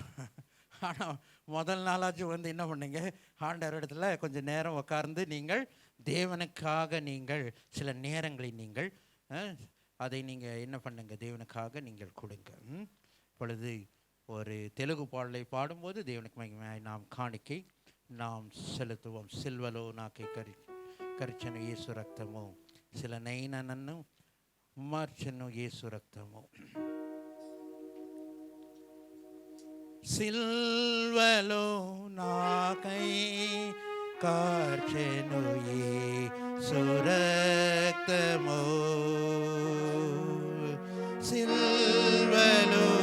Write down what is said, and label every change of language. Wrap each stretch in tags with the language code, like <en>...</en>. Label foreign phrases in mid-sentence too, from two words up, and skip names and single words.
<ta>ஆனால் முதல் நாளாச்சும் வந்து என்ன பண்ணுங்க, ஆண்டவர் இடத்துல கொஞ்சம் நேரம் உட்கார்ந்து நீங்கள் தேவனுக்காக நீங்கள் சில நேரங்களை நீங்கள் அதை நீங்கள் என்ன பண்ணுங்க, தேவனுக்காக நீங்கள் கொடுங்க. இப்பொழுது ஒரு தெலுங்கு பாடலை பாடும்போது தேவனுக்கு மகிமையாய் நாம் காணிக்கை நாம் செலுத்துவோம்.</ta> <te>సిల్వలో నాకై కరిచెను యేసు రక్తము, శిలనైన నన్ను మార్చెను యేసు రక్తము. సిల్వలో నాకై కార్చెను యేసు రక్తము, సిల్వలో</te>